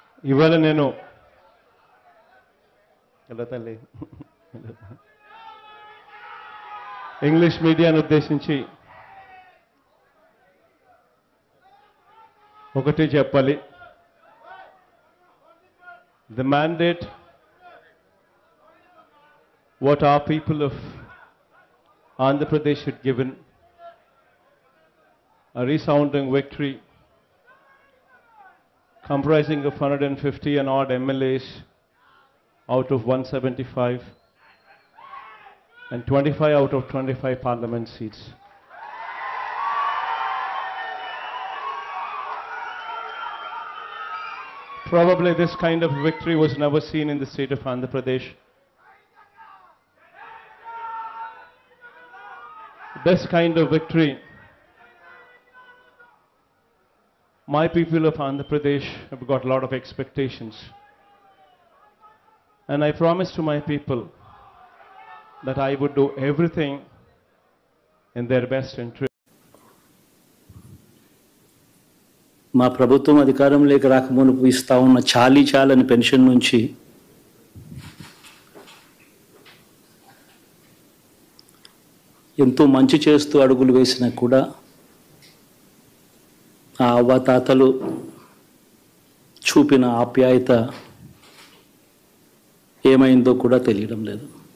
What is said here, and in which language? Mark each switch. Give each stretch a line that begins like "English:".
Telugu: ఇవాళ నేను తల్లి ఇంగ్లీష్ మీడియాను ఉద్దేశించి ఒకటి చెప్పాలి.
English: The mandate what our people of Andhra Pradesh had given, a resounding victory comprising of 150 and odd MLAs out of 175 and 25 out of 25 parliament seats. Probably this kind of victory was never seen in the state of Andhra Pradesh. This kind of victory, my people of Andhra Pradesh have got a lot of expectations. And I promised to my people that I would do everything in their best interest.
Telugu: మా ప్రభుత్వం అధికారంలోకి రాకమునుపు ఇస్తా ఉన్న చాలని pension నుంచి ఎంతో మంచి చేస్తూ అడుగులు వేసినా కూడా ఆ అవ్వాతాతలు చూపిన ఆప్యాయత ఏమైందో కూడా తెలియడం లేదు.